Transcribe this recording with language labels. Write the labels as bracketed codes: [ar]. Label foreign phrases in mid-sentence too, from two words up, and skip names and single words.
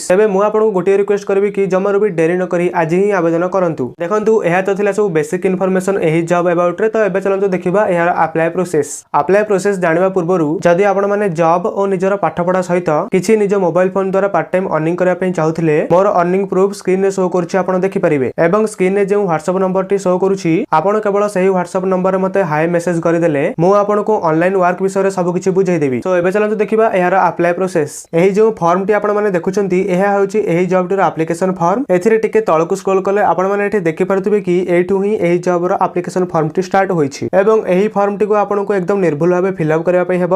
[or] ତେବେ ମୁଁ ଆପଣଙ୍କୁ ଗୋଟିଏ ରିକ୍ୱେଷ୍ଟ କରିବି କି ଜମାରୁ ବି ଡେରି ନ କରି ଆଜି ହିଁ ଆବେଦନ କରନ୍ତୁ। ଦେଖନ୍ତୁ ଏହା ତ ଥିଲା ସବୁ [en] basic information [or] ଏହି [en] job about [or] ରେ। ତ ଏବେ ଚଲନ୍ତୁ ଦେଖିବା ଏହାର [en] apply process. apply process [or] ଜାଣିବା ପୂର୍ବରୁ ଯଦି ଆପଣ ମାନେ ଜବ ଓ ନିଜର ପାଠପଢା ସହିତ କିଛି ନିଜ [en] mobile phone [or] ଦ୍ୱାରା [en] part time earning [or] କରିବା ପାଇଁ ଚାହୁଥିଲେ ମୋର [en] earning proof screen [or] रे शो କରୁଛି ଆପଣ ଦେଖିପାରିବେ ଏବଂ ସ୍କ୍ରିନ ରେ ଯେଉଁ WhatsApp ନମ୍ବରଟି ଶୋ କରୁଛି ଆପଣ କେବଳ ସେହି WhatsApp ନମ୍ବରରେ ମୋତେ [en] hi message [or] କରିଦେଲେ ମୁଁ ଆପଣଙ୍କୁ [en] online work [or] ବିଷୟରେ ସବୁ କିଛି ବୁଝେଇଦେବି। ସो ଏବେ ଚଲନ୍ତୁ ଦେଖିବା ଏହାର [en] apply process. [or] ଏହି ଯେଉଁ ଫର୍ମଟି ଆପଣ ମାନେ ଦେଖୁଛନ୍ତି ଏହା ହେଉଛି ଏହି ଜବଟିର [en] application form. [or] ଏଥିରେ ଟିକେ ତଳକୁ ସ୍କ୍ରୋଲ କଲେ ଆପଣ ମାନେ ଏଠି ଦେଖିପାରୁଥିବେ କି ଏଇଠୁ ହିଁ ଏହି ଜବର [en] application form [or] ଷ୍ଟାର୍ଟ ହୋଇଛି ଏବଂ ଏହି ଫର୍ମଟିକୁ ଆପଣଙ୍କୁ एकदम ନିର୍ଭୁଲ ଭାବେ ଫିଲଅପ କରିବା ପାଇଁ ହେବ।